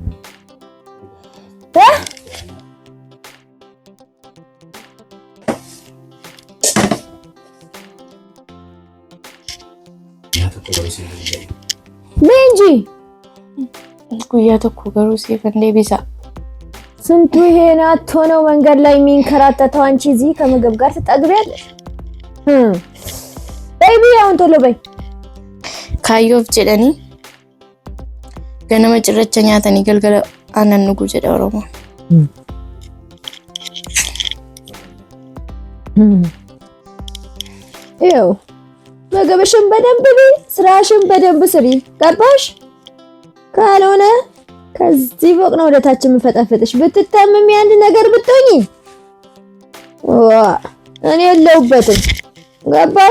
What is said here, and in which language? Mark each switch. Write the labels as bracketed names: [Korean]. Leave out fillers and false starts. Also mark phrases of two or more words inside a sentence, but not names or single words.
[Oromo] He? Benji. Guyyaa tokko garuu siif hin deebisa. [Amharic] ስንቱ ይሄን አጥቶ ነው መንገድ ላይ የሚንከራተተው። አንቺ እዚህ ከምግብ ጋር ትጠግቢያለሽ? ቤቢ አሁን ቶሎ በይ። [Oromo] Kaayyoof jedhanii ganama cirracha nyaatanii galgala aannan dhuguu jedha Oromoon. [Amharic] ይኸው ምግብሽን በደንብ ብይ፣ ስራሽን በደንብ ስሪ። ገባሽ? ካልሆነ ከዚህ ፎቅ ነው ወደታች የምፈጠፍጥሽ። ብትታመሚ አንድ ነገር ብትሆኚ እኔ የለሁበትም። ገባሽ?